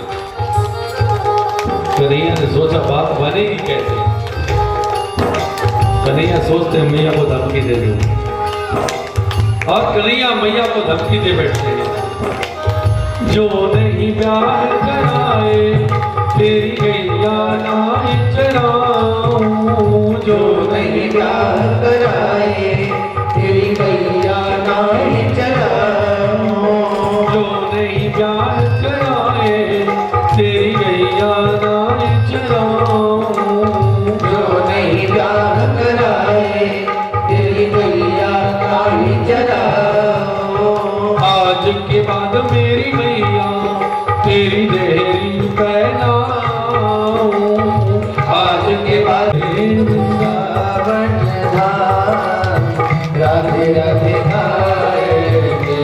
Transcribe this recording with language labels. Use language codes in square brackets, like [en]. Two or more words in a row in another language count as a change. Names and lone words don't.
[hi] कन्हैया ने सोचा बात बनेगी कैसे। कन्हैया सोचते हैं मैया को धमकी दे दूं, और कन्हैया मैया को धमकी दे बैठते हैं। [bra] जो नहीं प्यार कराए तेरी गैया नाई चराऊं, जो नहीं प्यार कराए तेरी गैया नाई चराऊं। जो नहीं प्यार कराए तेरी गैया नाई चराऊं, जो नहीं प्यार कराए तेरी गैया नाई चराऊं। आज के बाद मेरी मैया तेरी देहरी पहनाऊं। आज के बाद [hi] वृंदावन धाम राधे राधे गाएंगे।